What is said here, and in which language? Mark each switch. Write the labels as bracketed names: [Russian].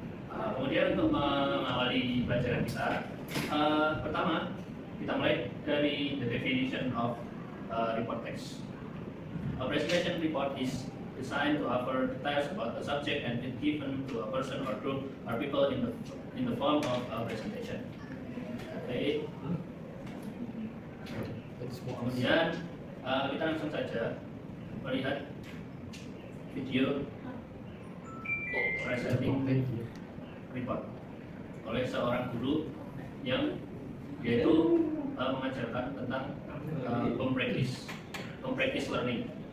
[Indonesian] Kemudian untuk mengawali pelajaran kita, pertama kita mulai dari [English] the definition of report text. A presentation report is designed to offer details about the subject and is given to a person or group or people in the form of a presentation. [Indonesian] Oke. Kemudian kita langsung saja melihat video presenting report oleh seorang guru yang yaitu mengajarkan tentang home practice learning.